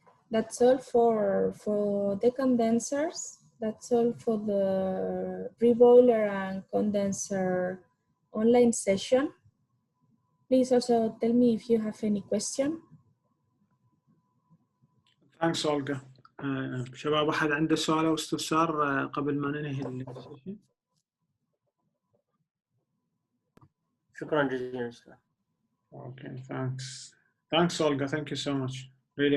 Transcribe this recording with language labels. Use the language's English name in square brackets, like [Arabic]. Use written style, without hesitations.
[English] That's all for the condensers. That's all for the reboiler and condenser online session. Please also tell me if you have any question. Thanks, Olga. [Arabic] شباب أحد عنده سؤال أو استفسار قبل ما ننهي السيشن؟ شكرا جزيلا أستاذ. [English] Okay, thanks. Thanks, Olga. Thank you so much. Really